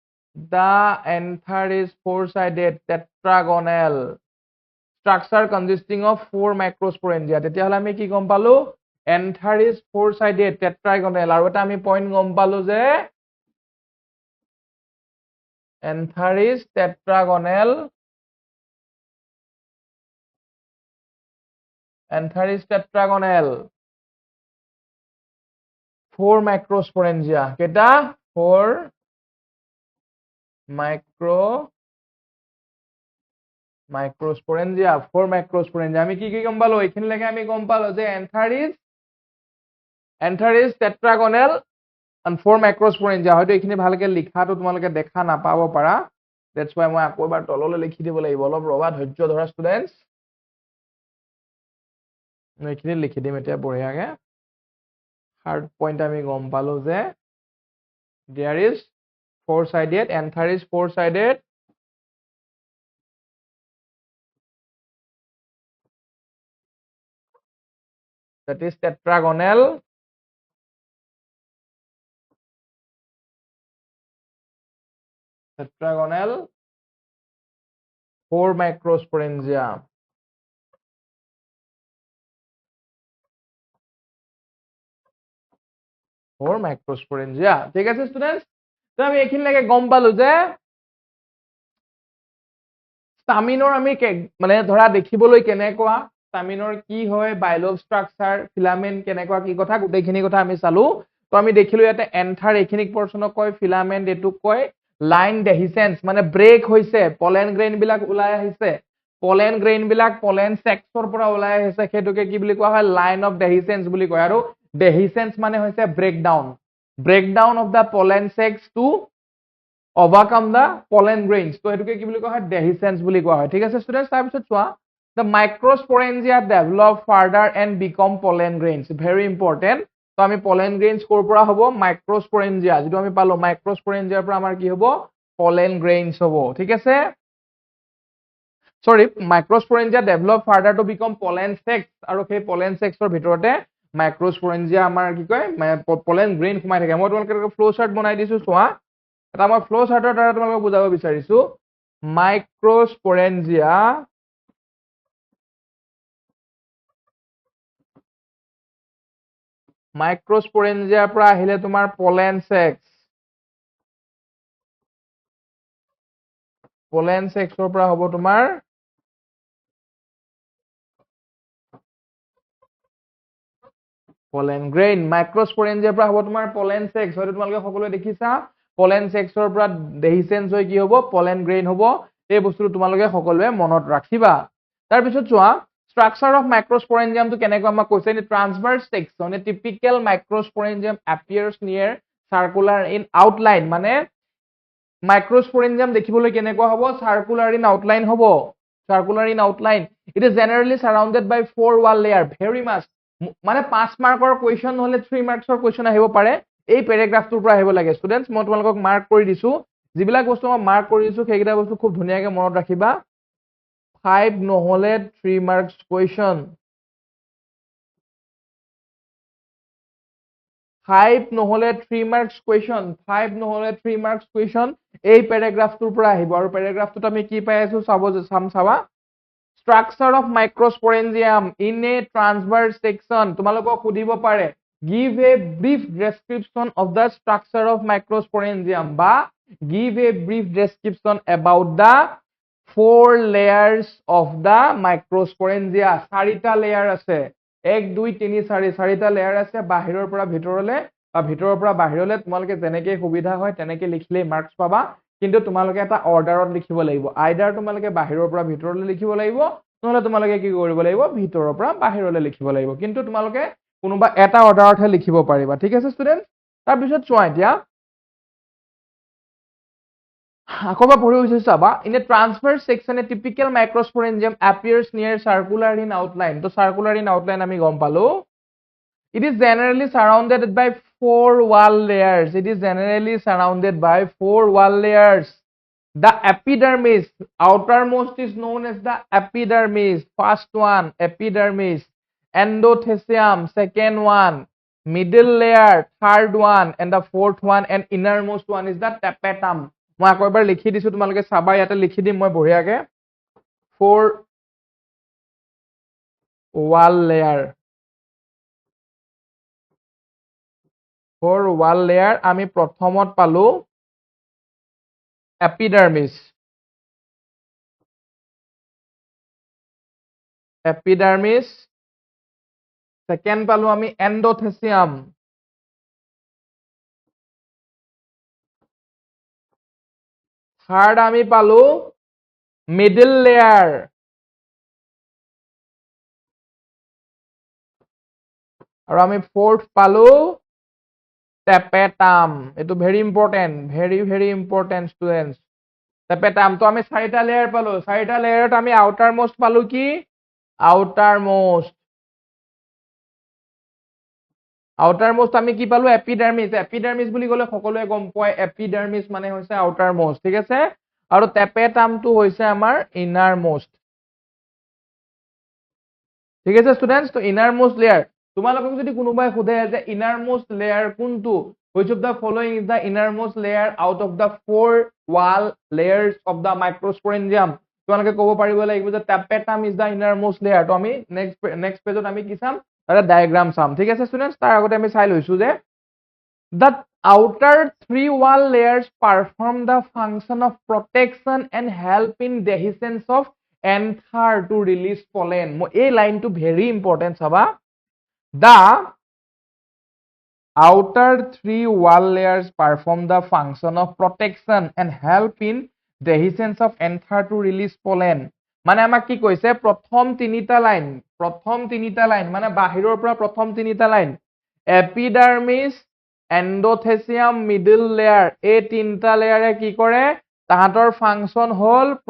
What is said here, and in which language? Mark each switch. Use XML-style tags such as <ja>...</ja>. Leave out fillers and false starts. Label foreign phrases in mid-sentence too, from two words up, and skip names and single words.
<en>tetragonal structure consisting of four microsporangia</en> <as>তেতিয়াহলে আমি কি গম পালো</as> <en>anther is four-sided tetragonal</en> <as>আৰু এটা আমি পইণ্ট গম পালো যে</as> <en>anther is tetragonal four microsporangia</en> <as>কেটা</as> <en>four microsporangia</en> <as>আমি কি গম পালো এইখিনি লাগে আমি গম পালো যে</as> <en>anther is tetragonal and four microsporangia</en> <as>হয়তো এইখিনি ভালকে লিখাটো তোমালোকে দেখা নাপাব পাৰা</as> <en>that's why</en> <as>মই আকৌ এবাৰ তললৈ লিখি দিব লাগিব অলপ ৰবা ধৈৰ্য ধৰা ষ্টুডেন্টস মই এইখিনি লিখি দিম এতিয়া বঢ়িয়াকে</as> <en>third point</en> <as>আমি গম পালো যে</as> <en>there is four-sided anther is four-sided that is tetragonal four microsporangia</en> <as>ঠিক আছে স্টুডেন্টস তো আমি এইখিনি লাগে গম পালো যে স্টামিনৰ আমি মানে ধৰা দেখিবলৈ কেনেকুৱা স্টামিনৰ কি হয়</as> <en>bilobe structure</en> <as>ফিলামেন্ট কেনেকুৱা কি কথা গোটেইখিনি কথা আমি চালো তো আমি দেখিলো ইয়াতে এন্থাৰ এইখিনিক পৰ্চনক কয় ফিলামেন্ট এটুক কয়</as> <en>line dehiscence</en> <as>মানে ব্ৰেক হৈছে</as> <en>pollen grain</en> <as>বিলাক ওলাই আহিছে</as> <en>pollen grain</en> <as>বিলাক</as> <en>pollen sacs</en> <as>পৰা ওলাই আহিছে হেতুকে কি বুলি কোৱা হয়</as> <en>line of dehiscence</en> <as>বুলি কয় আৰু ডেহিসেন্স মানে হৈছে</as> <en>breakdown of the pollen sacs to overcome the pollen grains</en> <as>তো এটুকে কি বুলি কোৱা হয় dehiscence বুলি কোৱা হয় ঠিক আছে স্টুডেন্টস তাৰ পিছত চোৱা</as> <en>the microsporangia develop further and become pollen grains very important</en> <as>তো আমি</as> <en>পলেন</en> <as>গ্ৰেইনছ কৰ পৰা হ'ব মাইক্ৰোস্পোৰেঞ্জিয়া যেটো আমি পালো মাইক্ৰোস্পোৰেঞ্জিয়াৰ পৰা আমাৰ কি হ'ব</as> <en>pollen grains</en> <as>হ'ব ঠিক আছে</as> <en>sorry microsporangia develop further to become pollen sacs</en> <as>আৰু সেই</as> <en>pollen sacsৰ</en> <as>ভিতৰতে microsporangia আমাৰ কি কয়</as> <en>pollen grain</en> <as>সোমাই থাকে মই তোমালোকক</as> <en>flow chart</en> <as>বনাই দিছো চোৱা এটা মই</as> <en>flow chart</en> <as>দ্বাৰা তোমালোকক বুজাব বিচাৰিছো microsporangia পৰা আহিলে তোমাৰ</as> <en>pollen sacsৰ</en> <as>পৰা হ'ব তোমাৰ</as> <en>pollen grain</en> <as>microsporangia পৰা হ'ব তোমাৰ</as> <en>pollen sacs</en> <as>হয়তো তোমালোকে সকলোৱে দেখিছা</as> <en>pollen sacsৰ</en> <as>পৰা dehiscence হৈ কি হ'ব</as> <en>pollen grain</en> <as>হ'ব এই বস্তুটো তোমালোকে সকলোৱে মনত ৰাখিবা তাৰ পিছত চোৱা</as> <en>structure of microsporangium</en> <as>to কেনেকৈ আমাক কৈছে</as> <en>in transverse section a typical microsporangium appears near circular in outline</en> <as>মানে microsporangium দেখিবলৈ কেনেকুৱা হ'ব</as> <en>circular in outline</en> <as>হ'ব</as> <en>circular in outline it is generally surrounded by four wall layer very much</en> <as>মানে 5</as> <en>mark question</en> <as>নহলে 3</as> <en>marks question</en> <as>আহিব পাৰে এই প্যাৰাগ্ৰাফটোৰ পৰা আহিব লাগে ষ্টুডেন্টস মই তোমালোকক মাৰ্ক কৰি দিছো যিবিলাক বস্তু মই মাৰ্ক কৰি দিছো সেইকেইটা বস্তু খুব ধুনীয়াকৈ মনত ৰাখিবা 5 নহলে 3</as> <en>marks question</en> <as>5 নহলে 3</as> <en>marks question</en> <as>5 নহলে 3</as> <en>marks question</en> <as>এই প্যাৰাগ্ৰাফটোৰ পৰা আহিব আৰু প্যাৰাগ্ৰাফটোত আমি কি পাই আছো চাবা</as> <en>structure of microsporangium in a transverse section</en> <as>তোমালোকক সুধিব পাৰে</as> <en>give a brief description of the structure of microsporangium বা give a brief description about the four layers of the microsporangia</en> <as>চাৰিটা লেয়াৰ আছে 1 2 3 4 চাৰিটা লেয়াৰ আছে বাহিৰৰ পৰা ভিতৰলে বা ভিতৰৰ পৰা বাহিৰলে তোমালোকে যেনেকৈ সুবিধা হয় তেনেকৈ লিখিলে মাৰ্কস পাবা কিন্তু তোমালোকে এটা অৰ্ডাৰত লিখিব লাগিব আইদাৰ তোমালোকে বাহিৰৰ পৰা ভিতৰলৈ লিখিব লাগিব নহলে তোমালোকে কি কৰিব লাগিব ভিতৰৰ পৰা বাহিৰলৈ লিখিব লাগিব কিন্তু তোমালোকে কোনোবা এটা অৰ্ডাৰতহে লিখিব পাৰিবা ঠিক আছে ষ্টুডেন্ট তাৰ পিছত চোৱা এতিয়া আকবা পঢ়ি হৈছে চাবা</as> <en>in a transverse section a typical microsporangium appears near circular in outline তো circular in outline</en> <as>আমি গম পালো</as> <en>it is generally surrounded by four wall layers it is generally surrounded by four wall layers the epidermis outermost is known as the epidermis first one epidermis endothecium second one middle layer third one and the fourth one and innermost one is the tapetum</en> <as>মই আকৌ এবাৰ লিখি দিছো তোমালোকে চাবা ইয়াতে লিখি দিম মই বঢ়িয়াকে</as> <en>four wall layer</en> <as>আমি প্ৰথমত পালো</as> <en>epidermis second</en> <as>পালো আমি</as> <en>endothecium third</en> <as>আমি পালো</as> <en>middle layer</en> <as>আৰু আমি fourth পালো tapetum এটো</as> <en>very important students tapetum</en> <as>তো আমি চাৰিটা লেয়াৰ পালো চাৰিটা লেয়াৰত আমি outermost পালো কি outermost আমি কি পালো epidermis বুলি ক'লে সকলোৱে গম পায় epidermis মানে হৈছে outermost ঠিক আছে আৰু tapetum টো হৈছে আমাৰ innermost ঠিক আছে ষ্টুডেন্টস তো</as> <en>innermost layer</en> <as>তোমালোকক যদি কোনোবাই সোধে যে</as> <en>innermost layer</en> <as>কোনটো</as> <en>which of the following is the innermost layer out of the four wall layers of the microsporangium</en> <as>তোমালোকে ক'ব পাৰিব লাগিব যে</as> <en>tapetum is the innermost layer</en> <as>তো আমি</as> <en>next</en> <as>পেজত আমি কি চাম এটা ডায়াগ্ৰাম চাম ঠিক আছে ষ্টুডেন্টস তাৰ আগতে আমি চাই লৈছো যে</as> <en>the outer three wall layers perform the function of protection and help in dehiscence of anther to release pollen</en> <as>এই লাইনটো</as> <en>very important চাবা the outer three wall layers perform the function of protection and help in dehiscence of anther to release pollen</en> <as>মানে আমাক কি কৈছে প্ৰথম তিনিটা লাইন মানে বাহিৰৰ পৰা প্ৰথম তিনিটা লাইন</as> <en>epidermis endothecium middle layer</en> <as>এই তিনটা লেয়াৰে কি কৰে তাহাঁতৰ ফাংচন হল</as>